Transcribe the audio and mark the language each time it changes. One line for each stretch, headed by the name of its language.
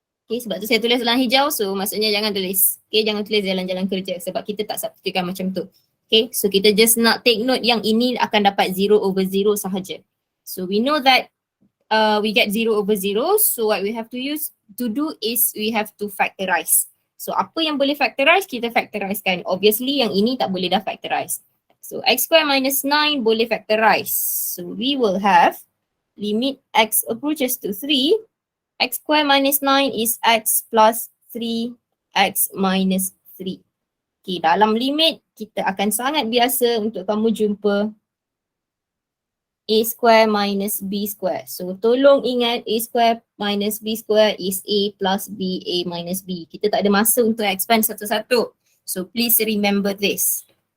Malay: Okay, sebab tu saya tulis dalam hijau, so maksudnya jangan tulis. Okay, jangan tulis jalan-jalan kerja sebab kita tak substitutekan macam tu. Okay, so kita just nak take note yang ini akan dapat 0/0 sahaja.
English: So we know that we get 0 over 0. So what we have to do is we have to factorize.
Malay: So apa yang boleh factorize, kita factorizekan. Obviously yang ini tak boleh dah factorize. So x square minus 9 boleh factorize.
English: So we will have limit x approaches to 3. X square minus 9 is x plus 3x minus 3.
Malay: Okay, dalam limit kita akan sangat biasa untuk kamu jumpa a square minus b square. So tolong ingat
English: a square minus b square is a plus b, a minus b.
Malay: Kita tak ada masa untuk expand satu-satu.
English: So please remember this.